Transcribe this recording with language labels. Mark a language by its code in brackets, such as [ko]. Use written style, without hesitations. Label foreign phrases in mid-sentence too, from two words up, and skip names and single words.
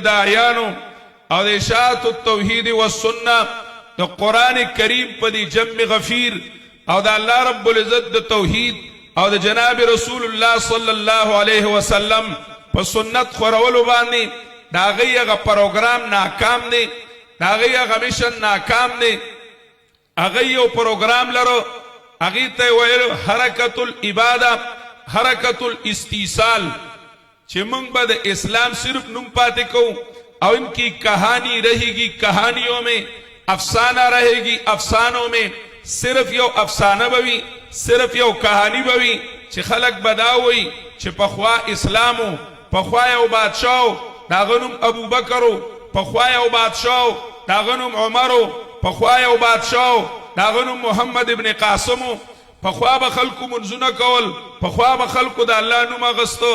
[ps] داعیانو او د اشاعت التوحید والسنه د قرآن کریم په دې جمع غفیر او د [ar] الله رب العزت [ps] د توحید او د جناب رسول الله [ar] صلی الله علیه وسلم [ps] په سنت خورولو باندې دا هغې هغه پروګرام ناکام دی، دا هغې هغه میشن ناکام دی. هغې یو پروګرام لرو، هغې ته یې ویل حرکت العباده، حرکت الاستیصال، چې موږ به د اسلام صرف نوم پاتې کوو او [ur] ان کی کہانی رہے گی کہانیوں میں، افسانہ رہے گی افسانوں میں، [ps] صرف یو افسانه بوي، صرف یو کہانی بوي چې خلق بداوي چې پخوا اسلامو، پخوا یو بادشاہو داغه نوم ابو بکرو، پخوا یو بادشاہو داغه نوم عمرو، پخوا یو بادشاہو داغه نوم محمد ابن قاسمو، پخوا به خلکو منځونه کول، پخوا به خلکو د الله نوم اغستو.